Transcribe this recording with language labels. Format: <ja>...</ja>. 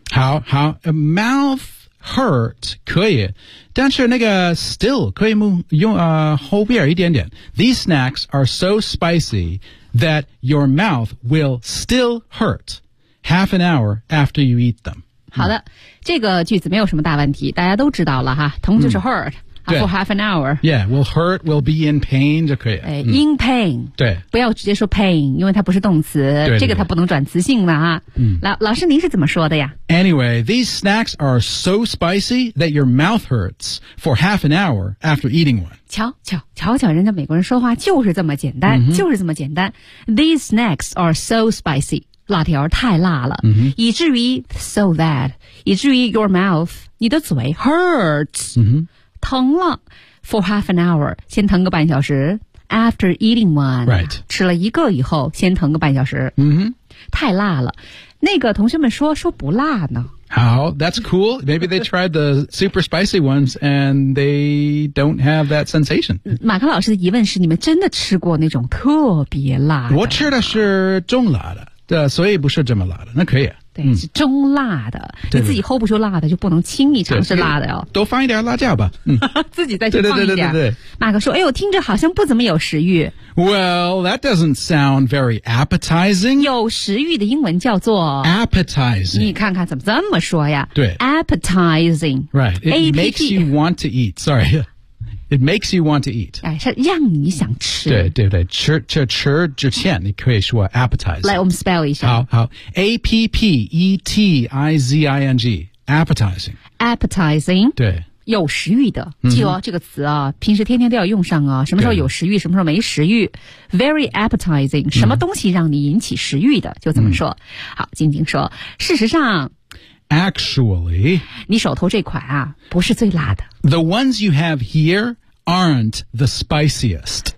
<zh>好好</zh> <en>mouth hurt</en> <zh>可以，但是那个</zh> <en>still</en> <zh>可以用后边一点点。</zh> <en>These snacks are so spicy that your mouth will still hurt half an hour after you eat them.</en> <zh>好的，这个句子没有什么大问题，大家都知道了哈，疼就是 hurt。</zh> <en>For half an hour. Yeah, will hurt, will be in pain</en> <zh>就可以了。</zh> <en>In pain.</en> <zh>对。不要直接说 pain, 因为它不是动词。对, 对, 对。这个它不能转词性了啊。老师您是怎么说的呀？</zh> <en>Anyway, these snacks are so spicy that your mouth hurts for half an hour after eating one.</en> <zh>瞧瞧人家美国人说话就是这么简单、 mm-hmm. 就是这么简单。</zh> <en>These snacks are so spicy,</en> <zh>辣条太辣了、 mm-hmm. 以至于</zh> <en>so that,</en> <zh>以至于</zh> <en>your mouth,</en> <zh>你的嘴</zh> <en>hurts.、 Mm-hmm.</en> <zh>疼了</zh> <en>for half an hour,</en> <zh>先疼个半小时</zh> <en>after eating one,、 right.</en> <zh>吃了一个以后先疼个半小时、 mm-hmm. 太辣了。那个同学们说不辣呢。好</zh> <en>that's cool. Maybe they tried the super spicy ones and they don't have that sensation.</en> <zh>马克老师的疑问是你们真的吃过那种特别辣的？我吃的是中辣的，所以不是这么辣的，那可以。对，是中辣的、对，你自己 hold 不住辣的，就不能轻易尝试辣的哦。多放一点辣椒吧，自己再去放一点。对。马克说：“哎呦，听着好像不怎么有食欲。”</zh> <en>Well, that doesn't sound very appetizing.</en> <zh>有食欲的英文叫做</zh> <en>appetizing.</en> <zh>你看看怎么这么说呀？对</zh> <en>，appetizing. Right, it makes you want to eat. Sorry. It makes you want to eat.</en> <zh>哎，是让你想吃。对，吃之前你可以说 appetizing. 来，我们 spell 一下。好</zh> <en>，appetizing, appetizing. Appetizing.</en> <zh>对，有食欲的，记住、这个词啊，平时天天都要用上啊。什么时候有食欲，什么时候没食欲 ？</zh> <en>Very appetizing.</en> <zh>什么东西让你引起食欲的，就怎么说。好，静静说，事实上。</zh> <en>Actually,</en> <zh>你手头这款啊，不是最辣的。</zh> <en>The ones you have here aren't the spiciest.</en>